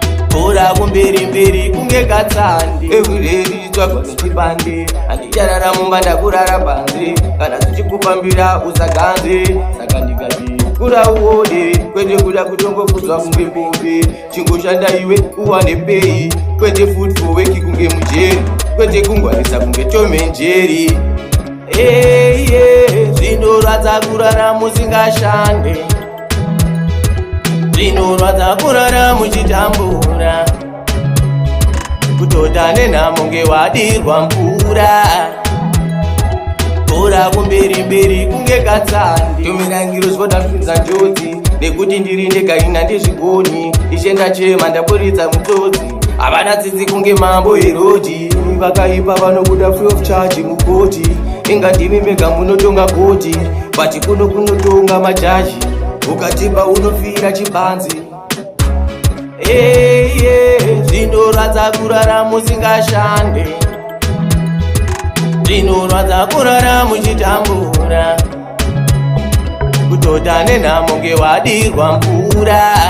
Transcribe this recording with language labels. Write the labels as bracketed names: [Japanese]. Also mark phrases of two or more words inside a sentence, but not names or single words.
[Shona] Bhora kumberi mberi kunge katsande. Everyday ridzwagwa nechibande. Handicharara mumba ndakurara panze. Kana zvichikufambira usaganze. Saka ndikati kura uone. Kwete kuda kutongofudzwa kunge mombe. Chingoshanda iwe uwane pei. Kwete [English] food for work [Shona] kunge mujeri. Kwete kungwarisa kunge Tom and Jerry. Eh, eh, zvinorwadza kurara musingashande. Zvinorwadza kurara muchitambura. Kutota nenhamo nge wadirwa mvura. Bhora kumberi mberi kunge katsande. Tumira ngiro zvoda kupinza njodzi. Nekuti ndiri ndega ina ndizvigoni. Ishe ndachema ndaburitsa mutsotsi. Havana tsitsi kunge mambo Herodi. Vakaipa vanobuda [English] free of charge [Shona] mukoti. Inga ndimi mega munotonga koti. But kuno kunotonga majaji. Ukatipa unofira chibanzi. Eh, eh, zvinorwadza kurara musingashande. Zvinorwadza kurara muchitambura. Kutota nenhamo nge wadirwa mvura.